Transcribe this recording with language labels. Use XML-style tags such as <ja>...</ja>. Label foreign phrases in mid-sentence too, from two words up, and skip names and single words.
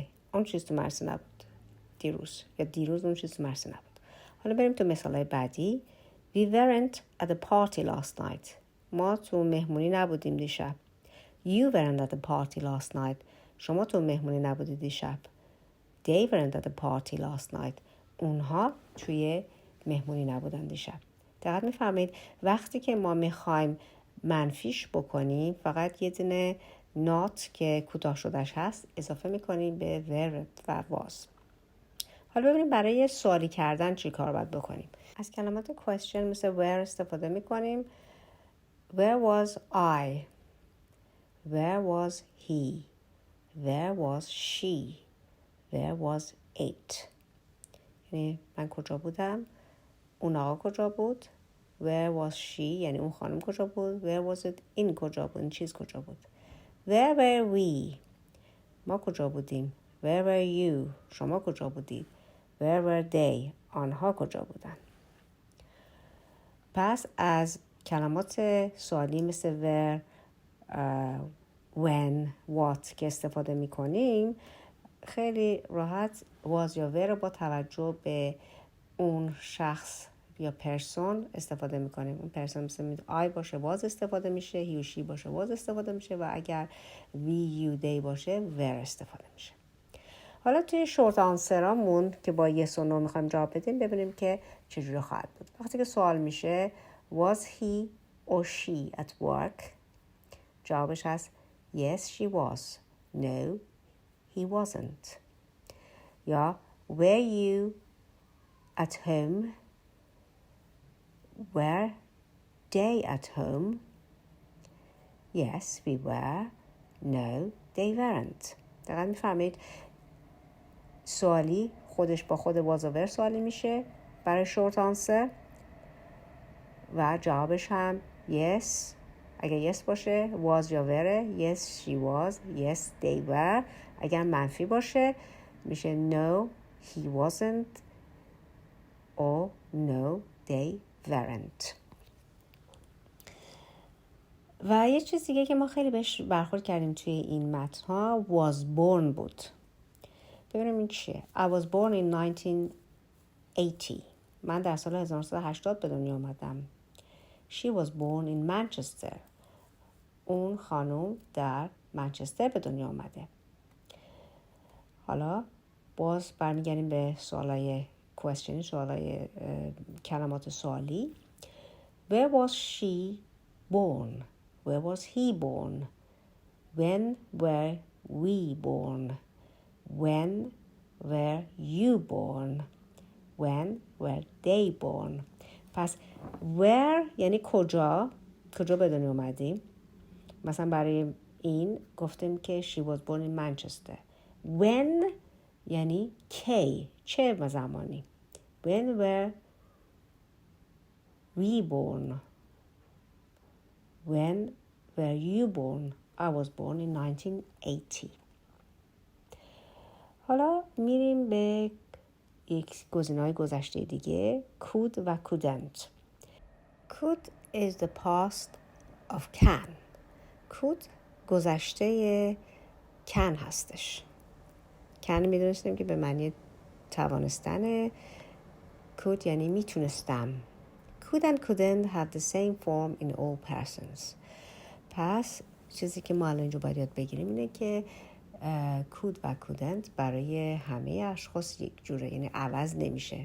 <fa>اون چیز تو مدرسه نبود دیروز، یا دیروز اون چیز تو مدرسه نبود. حالا بریم تو مثالای بعدی.</fa> <en>We weren't at the party last night.</en> <fa>ما تو مهمونی نبودیم دیشب.</fa> <en>You weren't at the party last night.</en> <fa>شما تو مهمونی نبودید دیشب.</fa> <en>They weren't at the party last night.</en> <fa>اونها توی مهمونی نبودن دیشب. دقیق میفهمید؟ وقتی که ما میخوایم منفیش بکنیم فقط یه دونه not که کوتاه شدهش هست اضافه میکنیم به were و was. حالا ببینیم برای سوالی کردن چی کار باید بکنیم. از کلمات question مثل where استفاده میکنیم.</fa> <en>Where was I? Where was he? Where was she? Where was it?</en> <fa>یعنی من کجا بودم؟ اون آقا کجا بود؟</fa> <en>Where was she؟</en> <fa>یعنی اون خانم کجا بود؟</fa> <en>Where was it؟</en> <fa>این کجا بود؟ این چیز کجا بود؟</fa> <en>Where were we؟</en> <fa>ما کجا بودیم؟</fa> <en>Where were you؟</en> <fa>شما کجا بودید؟</fa> <en>Where were they؟</en> <fa>آنها کجا بودن؟ پس از کلمات سوالی مثل</fa> <en>where، when، what</en> <fa>که استفاده می کنیم خیلی راحت was یا were رو با توجه به اون شخص یا پرسون استفاده می کنیم. اون پرسون مثل I باشه was استفاده میشه، he و she باشه was استفاده میشه و اگر</fa> <en>we, you, they</en> <fa>باشه were استفاده میشه. حالا توی شورت آنسرامون که با yes و no میخوایم جواب بدیم ببینیم که چجوری خواهد بود. وقتی که سوال میشه</fa> <en>was he or she at work؟</en> <fa>جوابش هست</fa> <en>yes she was. No he wasn't. یا were you at home؟ Were they at home؟ Yes we were. No they weren't.</en> <fa>دقیقا میفهمید؟ سوالی خودش با خود was و were سوالی میشه برای شورت آنسر و جوابش هم yes اگر yes باشه was یا were.</fa> <en>Yes she was. Yes they were.</en> <fa>اگر منفی باشه میشه</fa> <en>no he wasn't or no they weren't.</en> <fa>و یه چیز دیگه که ما خیلی بهش برخورد کردیم توی این متن ها</fa> <en>was born</en> <fa>بود. ببینیم این چیه.</fa> <en>I was born in 1980.</en> <fa>من در سال 1980 به دنیا آمدم.</fa> <en>She was born in Manchester.</en> <fa>اون خانم در منچستر به دنیا آمده. حالا باز برمیگردیم به سوالای question، سوالای کلمات سوالی.</fa> <en>Where was she born? Where was he born? When were we born? When were you born? When were they born?</en> <fa>پس where یعنی کجا به دنیا اومدیم. مثلا برای این گفتیم که</fa> <en>she was born in Manchester.</en> <fa>When یعنی کی، چه زمانی.</fa> <en>When were we born? When were you born? I was born in 1980.</en> <fa>حالا میریم به یک گزینه‌های گذشته دیگه could و couldn't.</fa> <en>could is the past of can.</en> <fa>could گذشته can هستش. can میدونستیم که به معنی توانستن، could یعنی میتونستم.</fa> <en>could and couldn't have the same form in all persons.</en> <fa>پس چیزی که ما الان اینجا باید یاد بگیریم اینه که could و couldn't برای همه اشخاص یک جوره، یعنی عوض نمیشه.</fa>